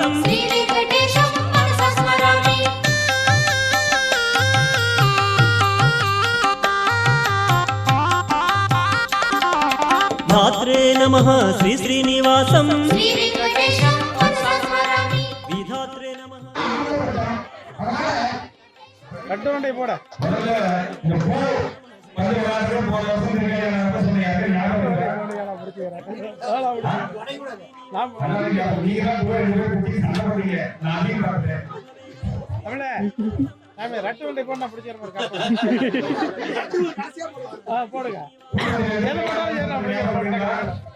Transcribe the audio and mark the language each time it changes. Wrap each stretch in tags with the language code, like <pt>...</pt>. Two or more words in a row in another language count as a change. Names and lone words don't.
<sa>శ్రీ వెంకటేశం మనసా స్మరామి ధాత్రే నమః శ్రీ శ్రీనివాసం శ్రీ వెంకటేశం మనసా స్మరామి విధాత్రే నమః</sa> <ta>கட்டுவண்டி போட ரட்டு வண்டி போட நான் பிடிச்சிட போடுங்க எது போட்டாலும்</ta>